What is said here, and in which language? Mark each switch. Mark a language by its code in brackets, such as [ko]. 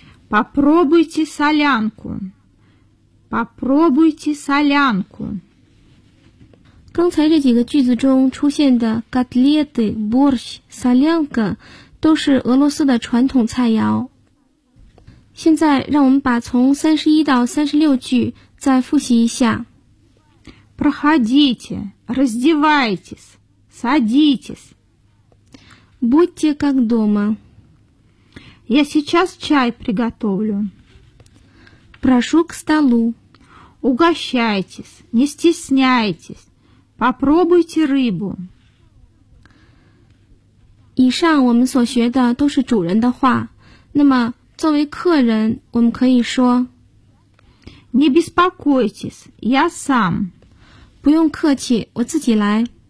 [ru] Попробуйте солянку. Попробуйте солянку. [zh] 刚才这几个句子中出现的 котлеты, борщ, солянка 都是俄罗斯的传统菜肴。现在让我们把从31到36句再复习一下。 [ru] Проходите, раздевайтесь, садитесь. Будьте как дома. Я сейчас чай приготовлю. Прошу к столу. Угощайтесь, не стесняйтесь. Попробуйте рыбу. [zh] 以上我们所学的都是主人的话。那么作为客人我们可以说 [ru] Не беспокойтесь, я сам. [zh] 不用客气，我自己来。